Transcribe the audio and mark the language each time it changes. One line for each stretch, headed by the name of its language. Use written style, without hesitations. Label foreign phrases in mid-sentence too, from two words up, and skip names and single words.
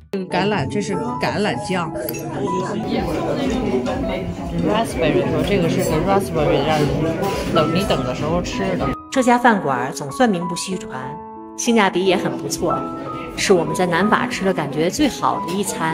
Chinese: 橄榄，這是橄欖醬。Raspberry 說這個是給 Raspberry 讓你等的時候吃的。這家飯館總算名不虛傳，性價比也很不錯，是我們在南法吃的感覺最好的一餐。